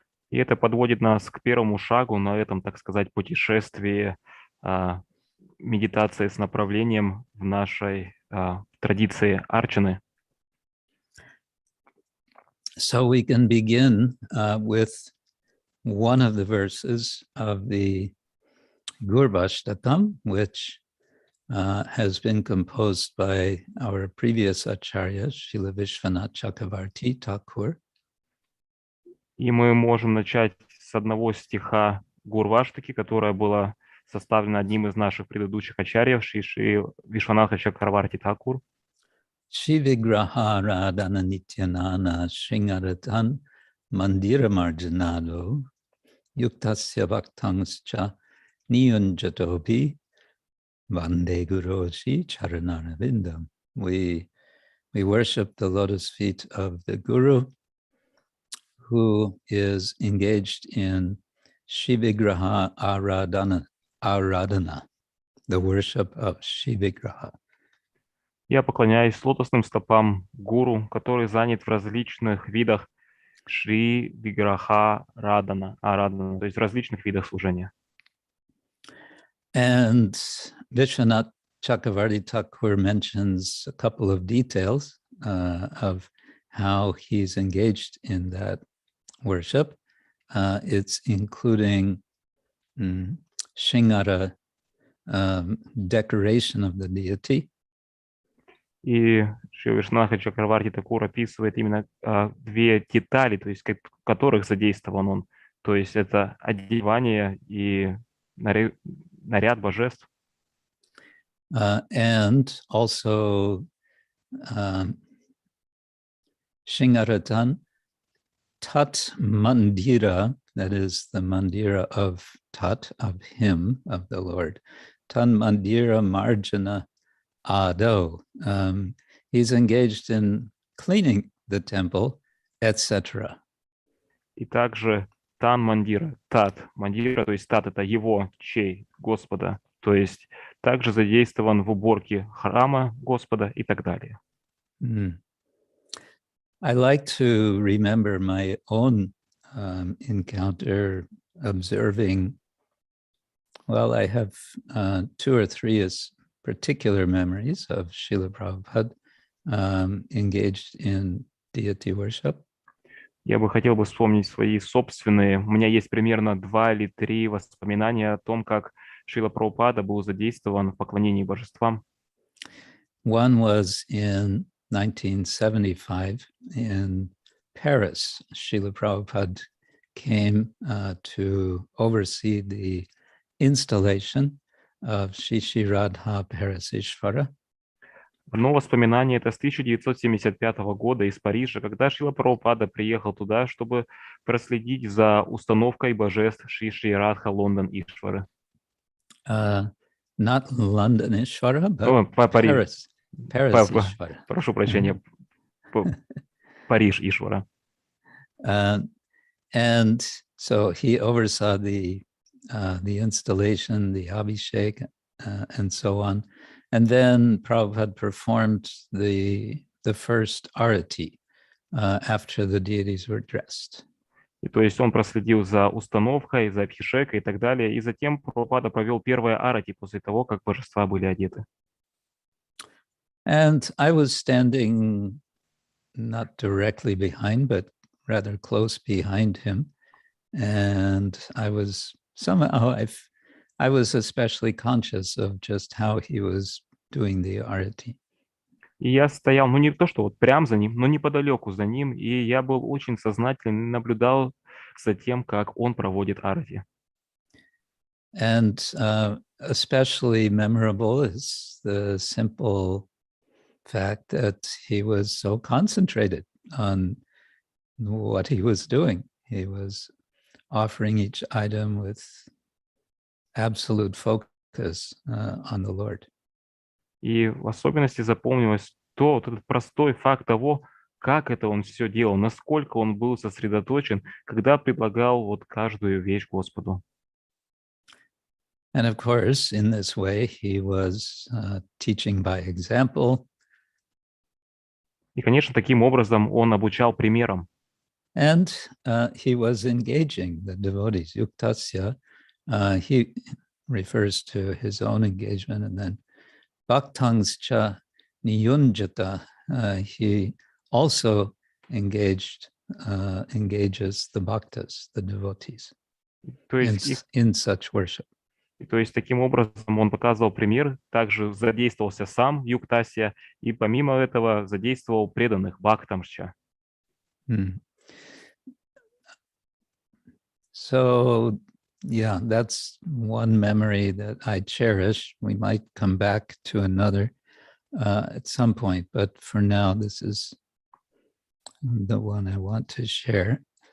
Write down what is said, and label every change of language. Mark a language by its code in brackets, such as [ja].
[ru] И это подводит нас к первому шагу на этом, так сказать, путешествии медитации с направлением в нашей традиции арчаны. [en] So we can begin with one of the verses of the Gurvashtakam, which has been composed by our previous Acharya, Srila Vishwanath Chakravarti Thakur. [ru] И мы можем начать с одного стиха Гурваштаки, которая была составлена одним из наших предыдущих ачарьев, Шри Вишванаха Чакраварти Тхакур. [sa] Shivigraha Radhana Nityanana Sringaratan Mandira Marjanado Yuktasya Bhaktangscha Niyunjatopi Vande Guroshi Charanarvindam. [en] We worship the lotus feet of the Guru, who is engaged in Shivigraha Aradhana, the worship of Shivigraha. [ru] Я поклоняюсь лотосным стопам гуру, который занят в различных видах Шри Виграха Радана, то есть в различных видах служения. [en] And Vishwanath Chakravarti Thakur mentions a couple of details of how he's engaged in that worship. It's including Shingara, decoration of the deity. [ru] И Шри Вишванаха Чакраварти Тхакур описывает именно две детали, то есть в которых задействован он. То есть это одевание и наряд божеств. [en] And also Shingaratan Tat Mandira, that is the Mandira of Tat, of him, of the Lord. [sa] Tan Mandira Marjana Ado. [en] He's engaged in cleaning the temple etc. [ru] И также Тан Мандира, Тат Мандира, то есть Тат — это его, чей, Господа, то есть также задействован в уборке храма Господа и так далее. Mm. [en] I like to remember my own encounter observing. Well, I have 2 or 3 particular memories of Srila Prabhupada engaged in deity worship. [ru] Я бы хотел бы вспомнить свои собственные. У меня есть примерно 2 или 3 воспоминания о том, как Шрила Прабхупада был задействован в поклонении божествам. [en] One was in 1975 in Paris. Srila Prabhupada came to oversee the installation of Shishi Radha Parasishvara. [ru] Одно воспоминание — это с 1975 года из Парижа, когда Шрила Прабхупада приехал туда, чтобы проследить за установкой божеств Шиши Радха Лондон Ишвары. [en] Not London Ishvara, [ru] О, [en] but [ru] Париж. [en] Paris Ishvara. [ru] Прошу прощения. Париж Ишвара. [en] And so he oversaw the installation, the Abhishek, and so on. And then Prabhupada performed the first arati after the deities were dressed. [ru] И то есть он проследил за установкой, за абхишекой и так далее. И затем Прабхупада провел первое арати после того, как божества были одеты. [en] And I was standing not directly behind, but rather close behind him. And I was somehow, I was especially conscious of just how he was doing the arati. [ru] И я стоял, ну не то, что вот прям за ним, но неподалеку за ним, и я был очень сознательный, наблюдал за тем, как он проводит арати. [en] And especially memorable is the simple fact that he was so concentrated on what he was doing. He was offering each item with absolute focus on the Lord. [ru] И в особенности запомнилось вот этот простой факт того, как это он все делал, насколько он был сосредоточен, когда предлагал вот каждую вещь Господу. [en] And of course, in this way, he was teaching by example. [ru] И, конечно, таким образом он обучал примером. [en] And he was engaging the devotees. Yuktasya, he refers to his own engagement, and then [sa] Bhaktangs cha niyunjata, [en] he also engages the bhaktas, the devotees, [ru] То есть, [en] in such worship. [ru] то есть таким образом он показывал пример, также задействовался сам Юктасия, и помимо этого задействовал преданных Бхактамшча. [en] So, yeah, that's one memory that I cherish. We might come back to another at some point, but for now, this is the one I want to share.